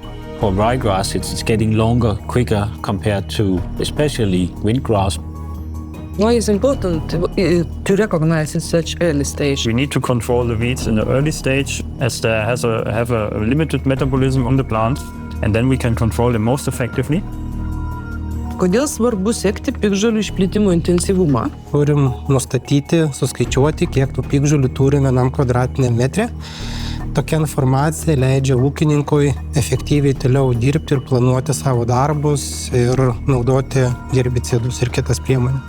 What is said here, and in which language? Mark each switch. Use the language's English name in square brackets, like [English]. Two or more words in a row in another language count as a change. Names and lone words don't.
[English] For ryegrass, it's getting longer, quicker compared to especially windgrass. Why is it important to recognize in such early stage? We need to control the weeds in the early stage as they have a limited metabolism on the plant, and then we can control them most effectively. [Lithuanian] Kodėl svarbu sekti piktžolių išplitimo intensyvumą? Turim nustatyti, suskaičiuoti, kiek tų piktžolių turime vienam kvadratiniam metre. Tokia informacija leidžia ūkininkui efektyviai toliau dirbti ir planuoti savo darbus ir naudoti herbicidus ir kitas priemonės.